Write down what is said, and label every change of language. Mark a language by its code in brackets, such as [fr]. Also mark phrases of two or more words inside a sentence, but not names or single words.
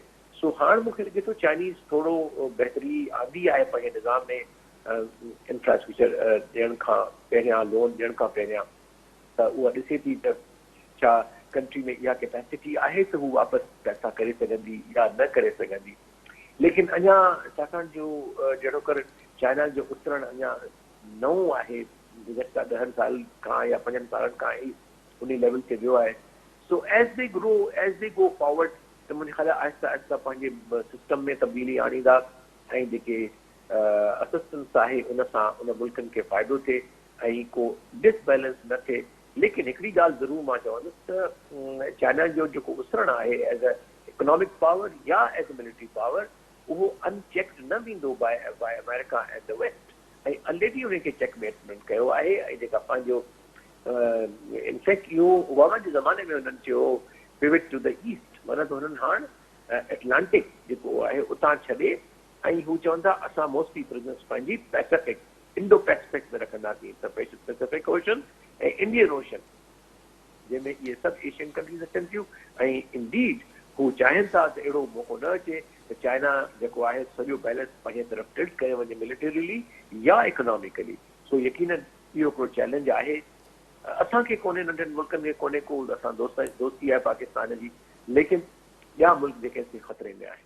[sd] सो हाणे मूंखे लॻे थो चाइनीज़ थोरो बहितरी आंदी आहे पंहिंजे निज़ाम में इंफ्रास्ट्रक्चर ॾियण खां पहिरियां, लोन ॾियण खां पहिरियां, त उहा ॾिसे थी त छा कंट्री में इहा कैपेसिटी आहे त हू वापसि पैसा करे सघंदी या न करे सघंदी। लेकिन अञा छाकाणि जो जहिड़ो कर चाइना जो उतरणु अञा नओं आहे, गुज़श्ता 10 साल खां या 5 सालनि खां ई उन लेवल ते वियो आहे। [en] So as they grow, as they go forward, [sd] त मुंहिंजे ख़्याल आहिस्ता आहिस्ता पंहिंजे सिस्टम में तब्दीली आणींदा ऐं जेके असिस्टेंस आहे उन सां उन मुल्कनि खे फ़ाइदो थिए ऐं को डिसबैलेंस न थिए। लेकिन हिकिड़ी ॻाल्हि ज़रूरु मां चवंदुसि त चाइना जो जेको उसरणु आहे [en] as a economic power [sd] या [en] as a military power, [sd] उहो अनचेक्ड न वेंदो [en] by America and the West, [sd] ऐं ऑलरेडी उनखे चेकमेट कयो आहे। ऐं जेका पंहिंजो इनफैक्ट इहो ओबामा जे ज़माने में हुननि चयो [en] pivot to the East, [sd] माना त हुननि हाणे एटलांटिक जेको आहे उतां छॾे ऐं हू चवनि था असां मोस्टली प्रेजेंस पंहिंजी पैसिफिक, इंडो पैसिफिक में रखंदासीं, त पैसिफिक ओशन ऐं इंडियन ओशन, जंहिंमें इहे सभु [en] Asian countries [sd] अचनि थियूं। ऐं इंडीड हू चाहिनि था त अहिड़ो मौक़ो न अचे त चाइना जेको आहे सॼो बैलेंस पंहिंजे तरफ़ टिल्ट करे वञे मिलिटरीली या इकोनॉमिकली। सो यकीनन इहो हिकिड़ो चैलेंज आहे, असांखे कोन्हे, नंढनि मुल्कनि खे कोन्हे को, असां दोस्ती आहे पाकिस्तान जी, लेकिन ॿिया मुल्क जेके ख़तरे में आहे।